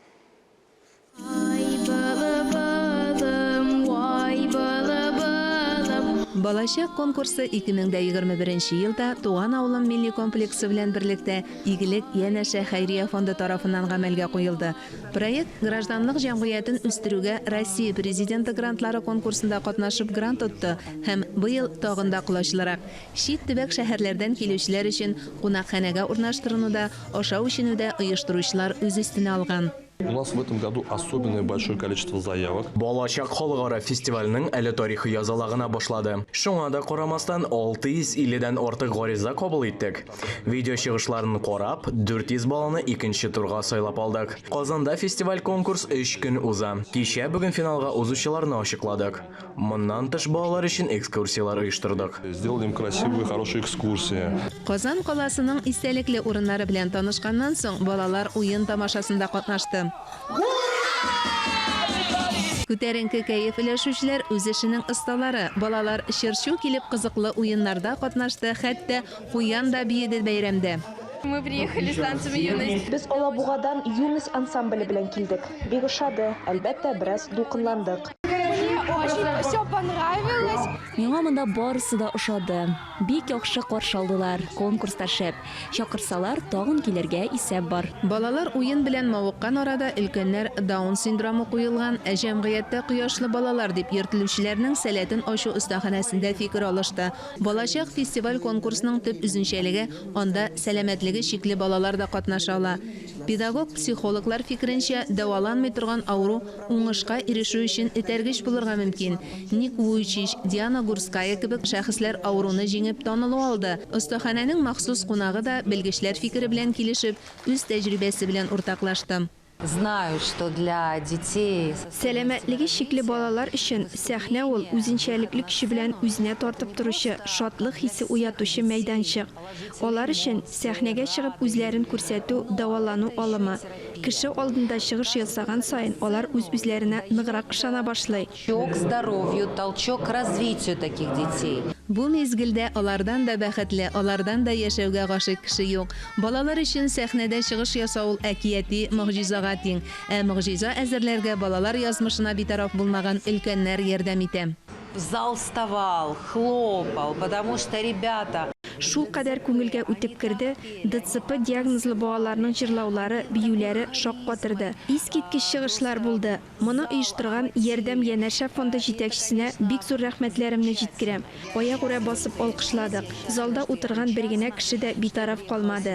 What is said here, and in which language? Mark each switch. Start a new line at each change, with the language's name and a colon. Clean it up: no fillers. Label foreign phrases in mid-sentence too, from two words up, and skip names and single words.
Tatar: Балачак конкурсы 2021 елда Туган авылым милли комплексы белән берлектә Игелек янәшә хәйрия фонды тарафыннан гамәлгә куелды. Проект гражданлык җәмгыятен үстерүгә Россия президенты грантлары конкурсында катнашып грант отты һәм быел тагын да кулачлырак. Чит төбәк шәһәрләрдән килүчеләр өчен кунакханәгә урнаштырылуда, ашау эченүдә оештыручылар үз өстенә алган.
Russian: У нас в этом году особенно большое количество заявок.
Tatar: Балачак халыкара фестивальнең әле тарихи язалагына башлады. Шуңа да карамастан 650дән артык гариза кабул иттек. Видео чыгышларын карап, 400 баланы икенче турга сайлап алдык. Казанда фестиваль конкурс 3 көн уза. Кичә бүген финалга узучыларны ачыкладык. Моннан тыш балалар өчен экскурсиялар оештырдык.
Russian: Сделали им красивые, хорошие экскурсии.
Tatar: Казан каласының истәлекле урыннары белән танышканнан соң балалар уен тамашасында катнашты. Күтәренке кәеф өләшүчеләр үз эшенең осталары. Балалар чыршу килеп кызыклы уеннарда катнашты, хәтта куян да биеде бәйрәмдә.
Russian: Мы приехали с танцами юность.
Tatar: Без Алабугадан юность ансамбле белән килдек. Бик ошады, әлбәттә, бераз дулкынландык.
Russian: Очень все понравилось.
Tatar: Миңа монда барысы да ошады. Бик яхшы каршы алдылар. Конкурста шәп. Чакырсалар, тагын килергә исәп бар. Балалар уен белән мавыккан арада өлкәннәр Даун синдромы куелган, җәмгыятьтә кояшлы балалар дип йөртелүчеләрнең сәләтен ачу остаханәсендә фикер алышты. Балачак фестиваль конкурсының төп үзенчәлеге анда сәламәтлеге чикле балалар да катнаша ала. Педагог, психологлар фикеренчә, дәваланмый торган авыру уңышка ирешү өчен этәргеч булырга мөмкин. Ник Вуйчич, Диана Гурская кебек шәхесләр авыруны җиңеп танылу алды. Остаханәнең махсус кунагы да белгечләр фикере белән килешеп, үз тәҗрибәсе белән уртаклашты.
Russian: Знаю, что для детей...
Tatar: Сәламәтлеге чикле балалар өчен сәхнә ул үзенчәлекле кеше белән үзенә тартып торучы, шатлык хисе уятучы мәйданчык. Алар өчен сәхнәгә чыгып үзләрен күрсәтү, дәвалану алымы. Кеше алдында чыгыш ясаган сайын алар үз-үзләренә ныграк ышана башлый.
Russian: Толчок к здоровью, толчок к развитию таких детей.
Tatar: Бу мезгилдә алардан да бәхетле, алардан да яшәүгә гашык кеше юк. Балалар өчен сәхнәдә чыгыш ясау әкияти могҗизага тиң. Могҗиза әзерләргә балалар язмышына битараф булмаган өлкәннәр ярдәм итә.
Russian: Зал вставал, хлопал, потому что ребята...
Tatar: Шул кадәр күңелгә үтеп керде, ДЦП диагнозлы балаларның җырлаулары, биюләре шаккатырды. Искиткеч чыгышлар булды. Моны оештырган Ярдәм янәшә фонды җитәкчесенә бик зур рәхмәтләремне җиткерәм. Аягүрә басып алкышладык. Залда утырган бер генә кеше дә битараф калмады.